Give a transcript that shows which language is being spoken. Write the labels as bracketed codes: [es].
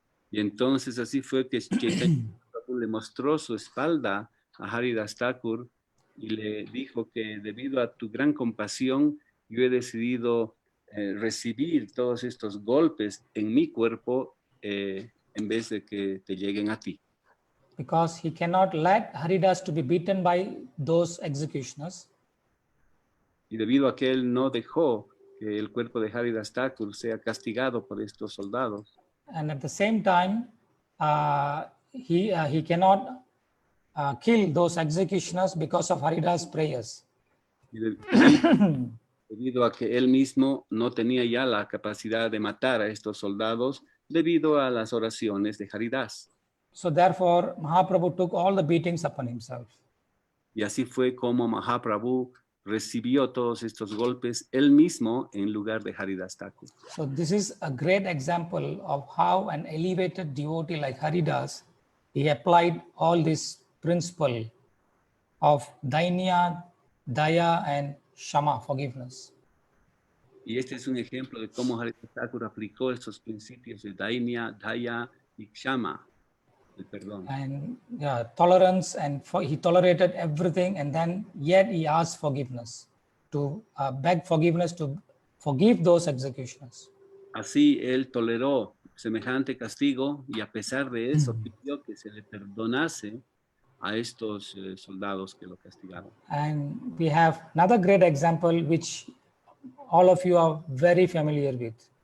[es] Y entonces así fue que le mostró su espalda a Haridas Thakur y le dijo que debido a tu gran compasión, yo he decidido recibir todos estos golpes en mi cuerpo en vez de que te lleguen a ti. [en] Because he cannot let Haridas to be beaten by those executioners. [es] Y debido a que él no dejó que el cuerpo de Haridas Thakur sea castigado por estos soldados. [en] And at the same time, he cannot kill those executioners because of Haridas' prayers. [es] Y debido a que él mismo no tenía ya la capacidad de matar a estos soldados debido a las oraciones de Haridas. [en] So therefore, Mahaprabhu took all the beatings upon himself. [es] Y así fue como Mahaprabhu recibió todos estos golpes él mismo en lugar de Haridas Thakur. [en] So this is a great example of how an elevated devotee like Haridas, he applied all this principle of dainya, daya, and shama, forgiveness. [es] Y este es un ejemplo de cómo Haridas Thakur aplicó estos principios de dainya, daya y kshama, el perdón. [en] And tolerance, and he tolerated everything, and then yet he asked forgiveness, to beg forgiveness, to forgive those executioners. [es] Así él toleró semejante castigo y a pesar de eso pidió que se le perdonase a estos soldados que lo castigaron. [en] And we have another great example which all of you are very familiar with.